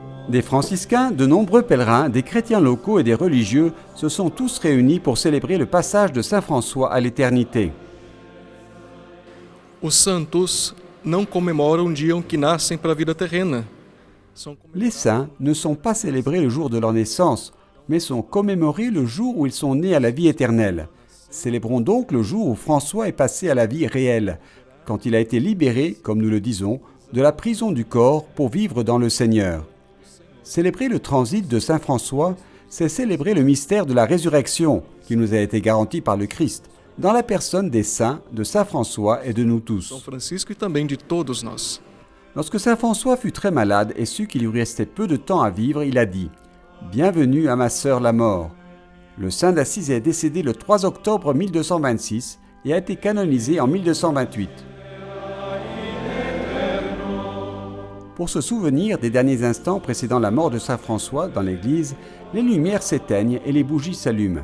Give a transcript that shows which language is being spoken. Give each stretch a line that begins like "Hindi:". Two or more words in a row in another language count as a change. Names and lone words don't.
French: Des franciscains, de nombreux pèlerins, des chrétiens locaux et des religieux se sont tous réunis pour célébrer le passage de Saint François à l'éternité.
Portuguese: Os santos não comemoram o dia em que nascem para a vida terrena.
French: Les saints ne sont pas célébrés le jour de leur naissance, mais sont commémorés le jour où ils sont nés à la vie éternelle. Célébrons donc le jour où François est passé à la vie réelle, quand il a été libéré, comme nous le disons, de la prison du corps pour vivre dans le Seigneur. Célébrer le transit de Saint François, c'est célébrer le mystère de la résurrection qui nous a été garanti par le Christ, dans la personne des saints, de Saint François et de nous
Portuguese: São
French: tous.
Portuguese: Francisco e também de todos nós.
French: Lorsque Saint François fut très malade et sut qu'il lui restait peu de temps à vivre, il a dit « Bienvenue à ma sœur la mort ». Le saint d'Assise est décédé le 3 octobre 1226 et a été canonisé en 1228. Pour se souvenir des derniers instants précédant la mort de Saint François dans l'église, les lumières s'éteignent et les bougies s'allument.